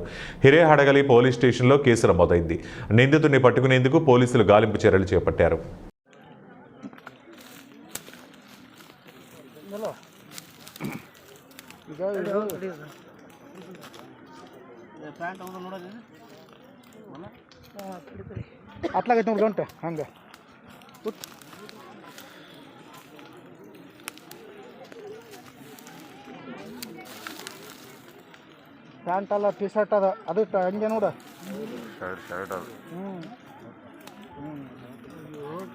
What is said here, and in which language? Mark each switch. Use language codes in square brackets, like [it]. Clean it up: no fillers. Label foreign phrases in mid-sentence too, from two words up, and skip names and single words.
[te] హిరేహడగలి పోలీస్ స్టేషన్లో కేసు నమోదైంది. నిందితుడిని పట్టుకునేందుకు పోలీసులు గాలింపు చర్యలు చేపట్టారు. [kn] అట్లాగైతే ಉಂಟು ಹಂಗೆ ಪ್ಯಾಂಟ್ ಅಲ್ಲ ಟಿ ಶರ್ಟ್ ಅದ ಅದು ಹಂಗೆ ನೋಡ ಶರ್ಟ್ ಅದು ಹಿಂಗಾಯ್ತು